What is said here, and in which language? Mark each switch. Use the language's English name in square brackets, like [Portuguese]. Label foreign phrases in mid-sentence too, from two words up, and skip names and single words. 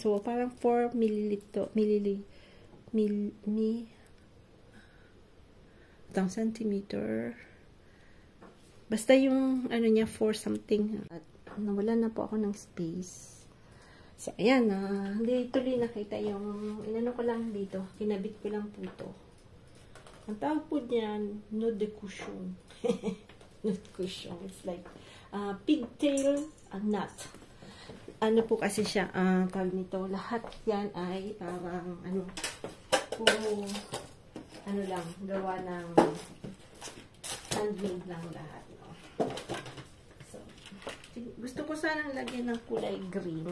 [Filipino] So, parang 4 centimeter. Basta yung, ano niya, 4 something. At nawala na po ako ng space. So, ayan na. Hindi tuloy nakita yung, inano ko lang dito. Kinabit ko lang po ito. Ang tawag po niyan, [French] nœud de cushion. Nœud de cushion. [English] It's like, pigtail knot. [Filipino] Ano po kasi siya, tawag nito, lahat yan ay, puro, ano lang, gawa ng handmade lang lahat. No? Gusto ko sanang lagyan ng kulay green.